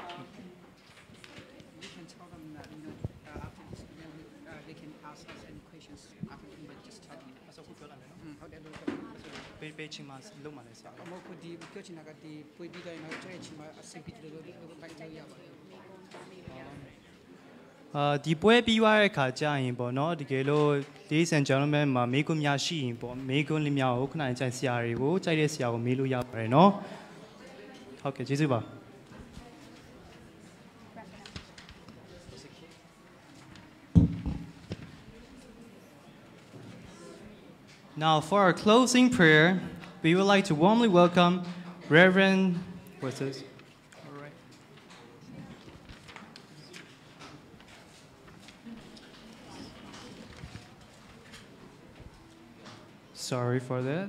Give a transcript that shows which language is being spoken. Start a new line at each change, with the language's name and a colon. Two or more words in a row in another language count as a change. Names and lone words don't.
English: We can tell them that, you know, after this, they can ask us any questions after we just study. Ladies and gentlemen
Burmese: မှာမိကွန်းများရှိရင်ပေါ့မိကွန်းလေးများကိုခဏကြိုက်ဆရာတွေကိုကြိုက်တဲ့ဆရာကိုမေးလို့ရပါတယ်เนาะဟုတ်ကဲ့ကျေးဇူးပါ
English: Now, for our closing prayer, we would like to warmly welcome Reverend. What's this? All right. Sorry for that.